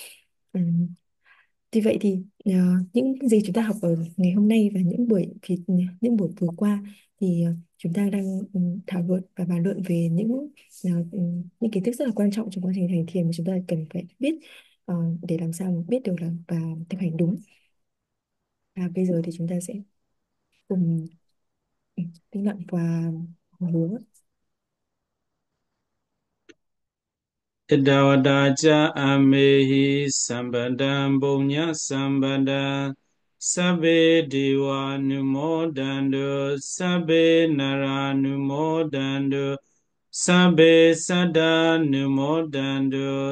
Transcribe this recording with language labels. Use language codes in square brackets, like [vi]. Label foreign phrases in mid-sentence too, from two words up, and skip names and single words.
[vi] Vì vậy thì những gì chúng ta học ở ngày hôm nay và những buổi vừa qua thì chúng ta đang thảo luận và bàn luận về những kiến thức rất là quan trọng trong quá trình hành thiền mà chúng ta cần phải biết để làm sao mà biết được là và thực hành đúng. Và bây giờ thì chúng ta sẽ cùng tĩnh lặng và hứa. [pi] Idawadaja amehi sambadam bunya sambadam sabbe dewa numodando sabbe nara numodando sabbe sada numodando